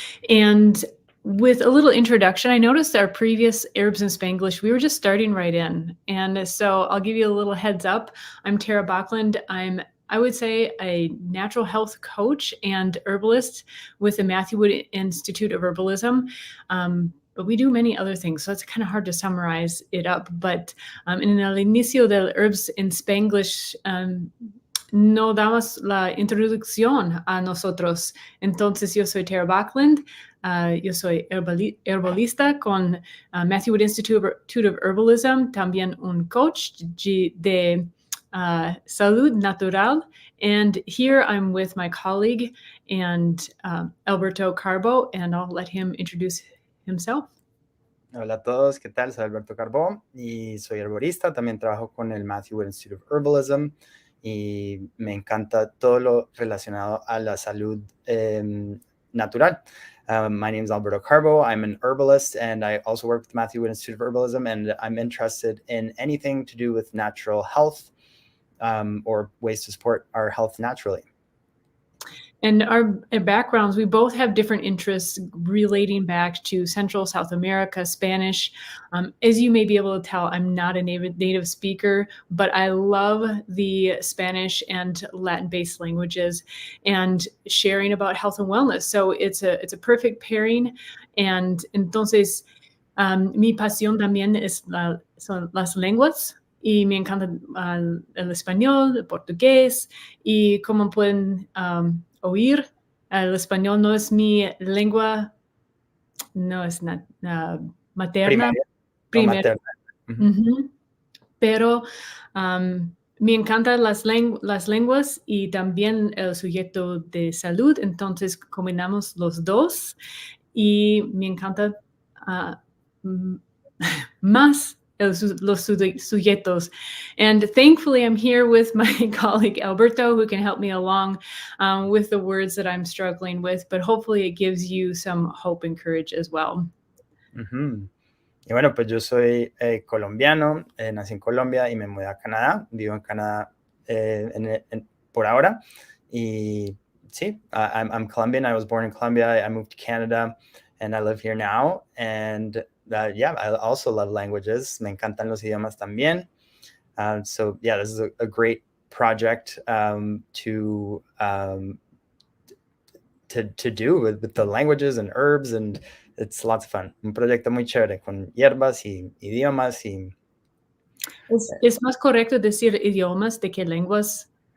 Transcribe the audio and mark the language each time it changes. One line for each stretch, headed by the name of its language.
English: And with a little introduction, I noticed our previous Herbs in Spanglish, we were just starting right in. And so I'll give you a little heads up. I'm Tara Baklund. I would say, a natural health coach and herbalist with the Matthew Wood Institute of Herbalism. But we do many other things, so it's kind of hard to summarize it up.
Spanish: But en el inicio del Herbs in Spanglish, no damos la introducción a nosotros. Entonces, yo soy Tara Baklund. Yo soy herbalista con Matthew Wood Institute of Herbalism, también un coach de salud natural.
English: And here I'm with my colleague and Alberto Carbo, and I'll let him introduce himself.
Spanish: Hola a todos, ¿qué tal? Soy Alberto Carbo y soy herborista. También trabajo con el Matthew Wood Institute of Herbalism y me encanta todo lo relacionado a la salud natural.
English: My name is Alberto Carbo. I'm an herbalist, and I also work with the Matthew Wood Institute of Herbalism, and I'm interested in anything to do with natural health or ways to support our health naturally. And our backgrounds, we both have different interests relating back to Central, South America, Spanish. As you may be able to tell, I'm not a native speaker, but I love the Spanish and Latin-based languages and sharing about health and wellness. So it's a perfect pairing.
Spanish: And entonces, mi pasión también son las lenguas. Y me encanta el español, el portugués, y como pueden oír, el español no es mi lengua, no es materna. Primera. Pero me encantan las lenguas y también el sujeto de salud, entonces combinamos los dos y me encanta más los sujetos.
English: And thankfully, I'm here with my colleague Alberto, who can help me along with the words that I'm struggling with, but hopefully it gives you some hope and courage as well.
Spanish: Y bueno, pues yo soy colombiano, nací en Colombia y me mudé a Canadá. Vivo en Canadá por ahora. Y sí,
English: I'm Colombian. I was born in Colombia. I moved to Canada, and I live here now. And yeah, I also love languages.
Spanish: Me encantan los idiomas también.
English: So yeah, this is a great project to do with the languages and herbs, and it's lots of fun.
Spanish: Un proyecto muy chévere con hierbas y idiomas. ¿Es más correcto decir idiomas de que lenguas?